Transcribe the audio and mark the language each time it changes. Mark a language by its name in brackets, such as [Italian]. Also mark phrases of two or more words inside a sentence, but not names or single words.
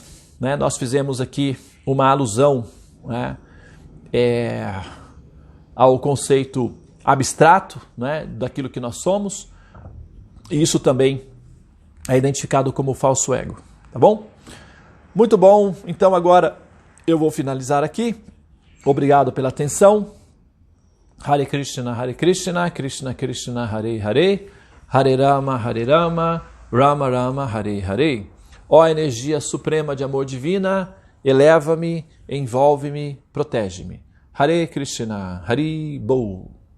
[Portuguese] Nós fizemos aqui uma alusão ao conceito abstrato daquilo que nós somos. E isso também é identificado como falso ego. Tá bom? Muito bom. Então agora eu vou finalizar aqui. Obrigado pela atenção. [Sanskrit] Hare Krishna, Krishna Krishna, Hare Hare, Hare Rama, Rama Rama, Hare Hare. [Portuguese] Ó energia suprema de amor divina, eleva-me, envolve-me, protege-me. [Sanskrit] Hare Krishna, Hari Bol.